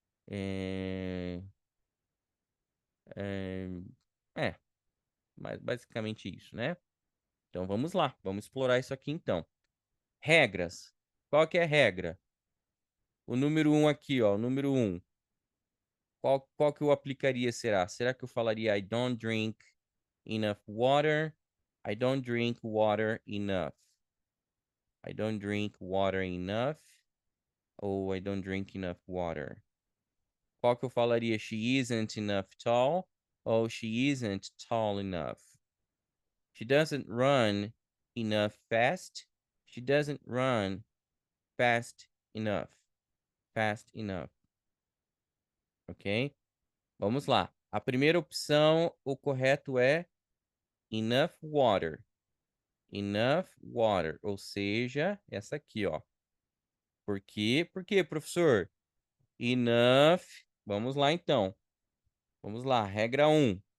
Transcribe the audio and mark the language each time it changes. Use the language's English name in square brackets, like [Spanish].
[Portuguese] É, é, é, mas basicamente isso, né? Então vamos lá, vamos explorar isso aqui então. Regras. Qual que é a regra? O número 1 aqui, ó, o número 1. Qual que eu aplicaria será? Será que eu falaria [English] I don't drink enough water? I don't drink water enough. I don't drink water enough. [Portuguese] Ou [English] I don't drink enough water. [Portuguese] Qual que eu falaria? [English] She isn't enough tall. Ou she isn't tall enough. She doesn't run enough fast. She doesn't run fast enough. Fast enough. [Portuguese] Ok? Vamos lá. A primeira opção, o correto é enough water. Enough water. Ou seja, essa aqui, ó. Por quê? Por quê, professor? Enough. Vamos lá, então. Vamos lá. Regra 1.